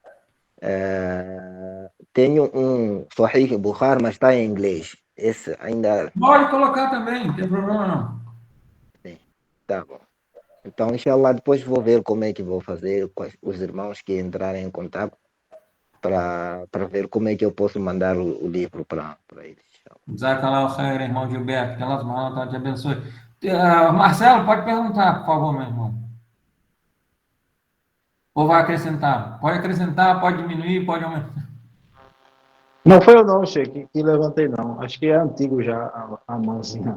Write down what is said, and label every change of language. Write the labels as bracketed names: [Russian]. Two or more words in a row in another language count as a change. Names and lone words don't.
[Portuguese] Tenho um Sahih Bukhari, mas está em inglês. Esse ainda... Pode colocar também, não tem problema não. Sim, tá bom. Então, inshallah, depois vou ver como é que vou fazer com os irmãos que entrarem em contato para ver como é que eu posso mandar o livro para eles. [Arabic] Jazakallahu khair, [Portuguese] irmão Gilberto. Que Allah te abençoe. Marcelo, pode perguntar, por favor, meu irmão. Ou vai acrescentar? Pode acrescentar, pode diminuir, pode aumentar. Não foi eu não, Sheik, que levantei não. Acho que é antigo já a mãozinha.